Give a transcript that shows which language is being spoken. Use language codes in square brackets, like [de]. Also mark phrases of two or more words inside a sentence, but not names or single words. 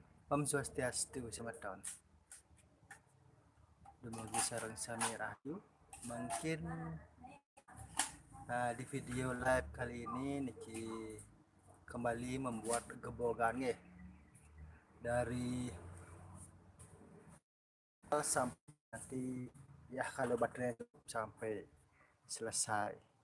[ban] Om Swastiastu, [id] selamat tahun. [ban] Dumugi sareng sami rahayu. [id] Mungkin di video live kali ini Niki kembali membuat gebogan ya dari sampai nanti ya kalau baterainya cukup sampai selesai.